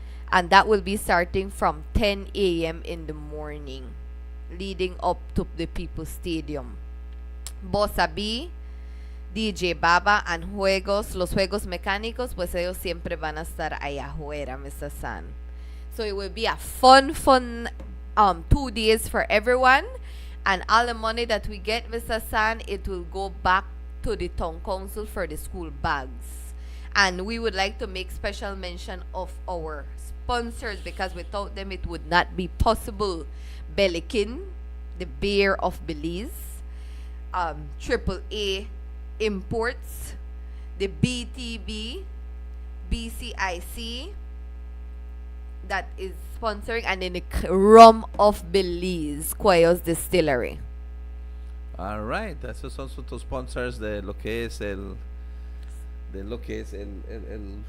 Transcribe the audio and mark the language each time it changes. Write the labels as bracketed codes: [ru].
[en] And that will be starting from 10 a.m. in the morning, leading up to the People's Stadium. [es] Bossa B, DJ Baba, and los juegos mecánicos, pues ellos siempre van a estar allá afuera, Mr. [en] San. So it will be a fun 2 days for everyone. And all the money that we get, Mr. San, it will go back to the town council for the school bags. And we would like to make special mention of our sponsors, because without them it would not be possible. Belikin, the Bear of Belize, AAA Imports, the BTB, BCIC, that is sponsoring, and then the Rum of Belize, Cuellos Distillery. All right, [es] eso son sus sponsors de lo que es el Fiestarama.